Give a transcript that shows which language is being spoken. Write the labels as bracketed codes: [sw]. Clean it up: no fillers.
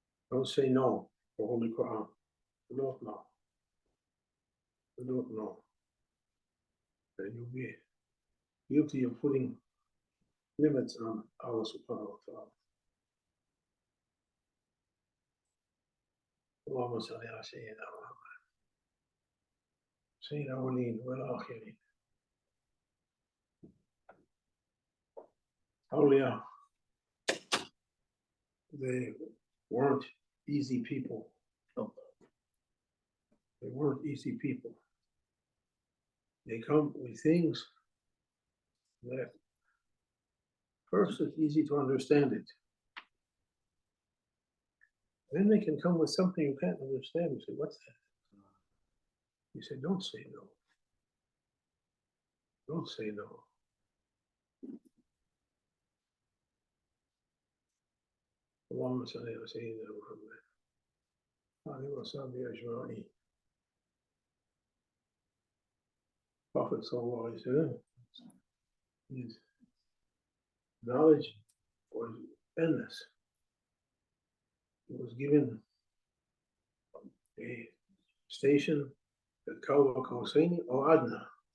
[en] Don't say no for Holy Quran. You don't know. You don't know. Then you'll be guilty of putting limits on Allah subhanahu wa ta'ala. [ar] اللهم صل على سيدنا محمد سيد الأولين والآخرين. [en] Awliya, they weren't easy people. They weren't easy people. They come with things that first it's easy to understand it. Then they can come with something you can't understand. You say, what's that? You say, don't say no. Don't say no. [ar] اللهم صل على سيدنا محمد وعلى آله وصحبه أجمعين. [en] Prophet sallallahu alaihi wasallam, his knowledge was endless. He was given a station at [ar] Kawa Kausaini or Adna.